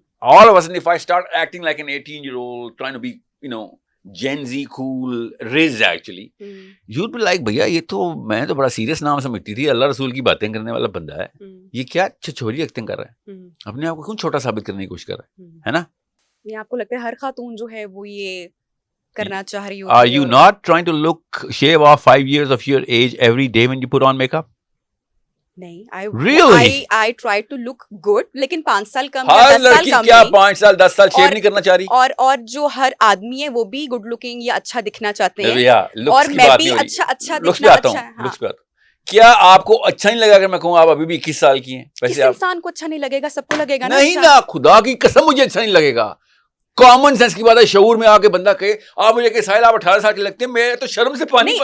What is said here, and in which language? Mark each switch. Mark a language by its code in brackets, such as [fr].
[en] All of a sudden, if I start acting like an 18-year-old, trying to be, Gen Z cool, raised actually, you'd be like, [ur] bhaiya, یہ تو میں تو بڑا serious نام سمجھتی تھی, اللہ رسول کی باتیں کرنے والا بندہ ہے, یہ کیا چھچوری ایکٹنگ کر رہا ہے, اپنے آپ کو کیوں چھوٹا ثابت کرنے کی کوشش کر رہا ہے نا؟ یہ آپ کو لگتا ہے ہر خاتون جو ہے وہ یہ کرنا چاہ رہی ہوتی ہے. [en] Are you not trying to shave off 5 years of your age every day when you put on makeup? [ur] نہیں, [en] I try to look good, [ur] لیکن 5 سال کم, ہر لڑکی کیا 5 سال 10 سال شیو نہیں کرنا چاہ رہی, اور جو ہر آدمی ہے وہ بھی گڈ لکنگ یا اچھا دکھنا چاہتے ہیں, اور میں بھی اچھا دکھنا. کیا آپ کو اچھا نہیں لگا اگر میں کہوں آپ ابھی بھی 21 سال کی ہیں؟ ویسے انسان کو اچھا نہیں لگے گا, سب کو لگے گا نہیں نا, خدا کی قسم مجھے اچھا نہیں لگے گا. کامن سینس کی بات ہے, شعور میں آ کے بندہ کہے آپ مجھے کہ ساحل آپ 18 سال کے لگتے ہیں, میں تو شرم سے پانی